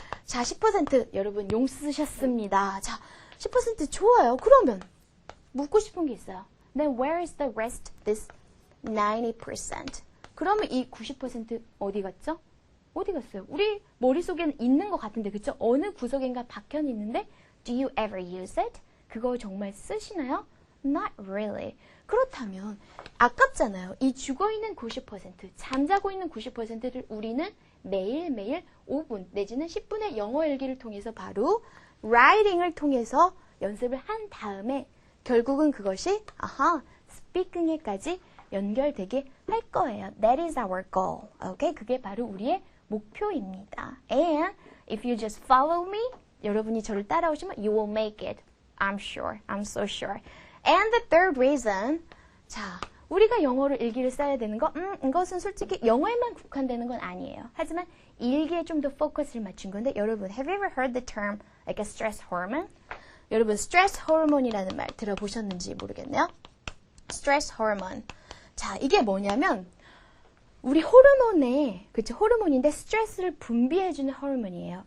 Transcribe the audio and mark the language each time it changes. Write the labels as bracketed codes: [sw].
[ko] 자, 10% 여러분 용 쓰셨습니다. 자, 10% 좋아요. 그러면 묻고 싶은 게 있어요. [en] Then where is the rest? This 90%. [ko] 그러면 이 90% 어디 갔죠? 어디 갔어요? 우리 머릿속에는 있는 것 같은데, 그쵸? 어느 구석인가 박혀 있는데 [en] Do you ever use it? [ko] 그거 정말 쓰시나요? [en] Not really. [ko] 그렇다면 아깝잖아요. 이 죽어있는 90%, 잠자고 있는 90%를 우리는 매일매일 5분 내지는 10분의 영어 일기를 통해서 바로 writing을 통해서 연습을 한 다음에 결국은 그것이 speaking에까지 연결되게 할 거예요. [en] That is our goal. Okay? [ko] 그게 바로 우리의 목표입니다. [en] And if you just follow me, [ko] 여러분이 저를 따라오시면 [en] you will make it. I'm sure. I'm so sure. And the third reason, [ko] 자, 우리가 영어로 일기를 써야 되는 거, 이것은 솔직히 영어에만 국한되는 건 아니에요. 하지만 일기에 좀 더 포커스를 맞춘 건데, 여러분, [en] have you ever heard the term like a stress hormone? [ko] 여러분, stress hormone이라는 말 들어보셨는지 모르겠네요. [en] stress hormone. [ko] 자, 이게 뭐냐면, 우리 호르몬에, 그쵸, 호르몬인데 스트레스를 분비해주는 호르몬이에요.